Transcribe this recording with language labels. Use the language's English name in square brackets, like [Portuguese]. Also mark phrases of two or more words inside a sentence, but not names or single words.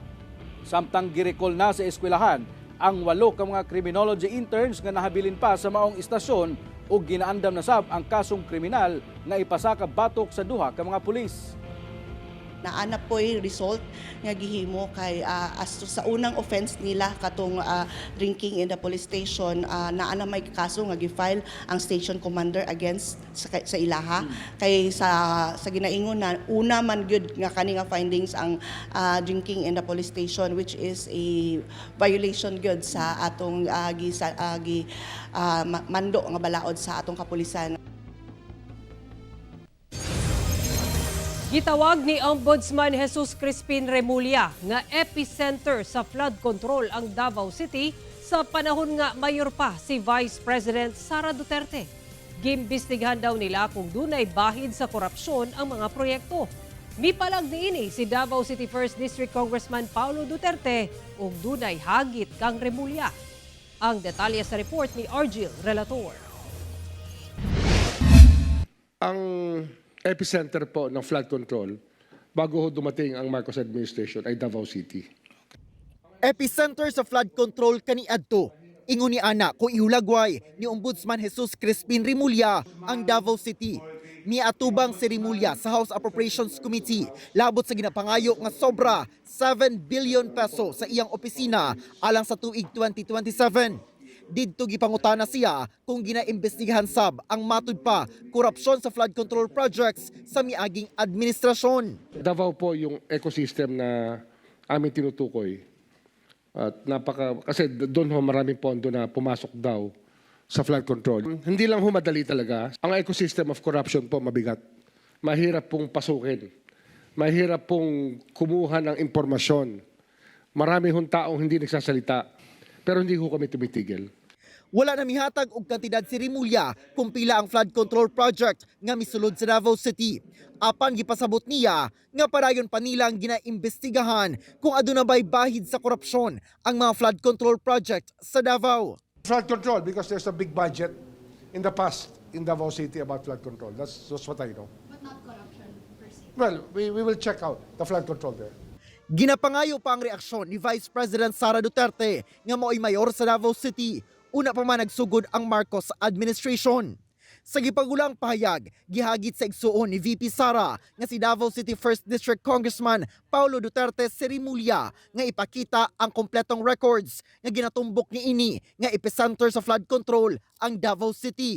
[Cebuano] Samtang girecall na sa eskwelahan ang 8 ka mga criminology interns nga nahabilin pa sa maong istasyon o ginaandam na sab ang kasong kriminal nga ipasaka batok sa duha ka mga pulis. Naana po'y result nga gihimo kay [English] as to [Cebuano] sa unang offense nila katong [English] drinking in the police station, [Cebuano] naana may kaso nga gi-file ang [English] station commander [Cebuano] against sa ilaha kay sa ginaingon na una man gyud nga kani nga findings ang [English] drinking in the police station, which is a violation [Cebuano] gyud sa atong mando nga balaod sa atong kapulisan. Gitawag ni Ombudsman Jesus Crispin Remulla nga epicenter sa [English] flood control [Cebuano] ang Davao City sa panahon nga mayor pa si Vice President Sara Duterte. Gimbestigahan daw nila kung dunay bahid sa korupsyon ang mga proyekto. Mipalag niini si Davao City 1st District Congressman Paulo Duterte ug dunay hagit kang Remulla. Ang detalye sa report ni Argil Relator. [Filipino] Ang epicenter po ng [English] flood control [Filipino] bago ho dumating ang Marcos administration ay Davao City. [Cebuano] Epicenter sa [English] flood control [Cebuano] kaniadto. Ingon ni ana kung ihulagway ni Ombudsman Jesus Crispin Remulla ang Davao City. Miatubang si Remulla sa House Appropriations Committee labot sa ginapangayo nga sobra 7 billion peso sa iyang opisina alang sa tuig 2027. Didto gipangutana siya kung ginaimbestigahan sab ang matud pa korupsyon sa [English] flood control projects [Cebuano] sa miaging administrasyon. [Filipino] Davao po yung ecosystem na aming tinutukoy. At kasi doon ho maraming pondo na pumasok daw sa [English] flood control. [Filipino] Hindi lang ho madali talaga. Ang [English] ecosystem of corruption [Filipino] po mabigat. Mahirap pong pasukin. Mahirap pong kumuha ng impormasyon. Marami hong taong hindi nagsasalita. Pero hindi ho kami tumitigil. [Cebuano] Wala na mihatag og kantidad si Rimulya kung pila ang [English] flood control project [Cebuano] nga misulod sa Davao City. Apan gipasabot niya nga parayon pa nilang ginaimbestigahan kung aduna ba'y bahid sa korupsyon ang mga [English] flood control project [Cebuano] sa Davao. [English] Flood control because there's a big budget in the past in Davao City about flood control. That's what I know. But not corruption per se. Well, we will check out the flood control there. [Cebuano] Ginapangayo pa ang reaksyon ni Vice President Sara Duterte nga mao'y mayor sa Davao City. Una pa man nagsugod ang Marcos administration. Sa gipagulang pahayag, gihagit sa igsuon ni VP Sara nga si Davao City 1st District Congressman Paulo Duterte Rimulya nga ipakita ang kompletong records nga ginatumbok ni ini nga epicenter sa [English] flood control [Cebuano] ang Davao City.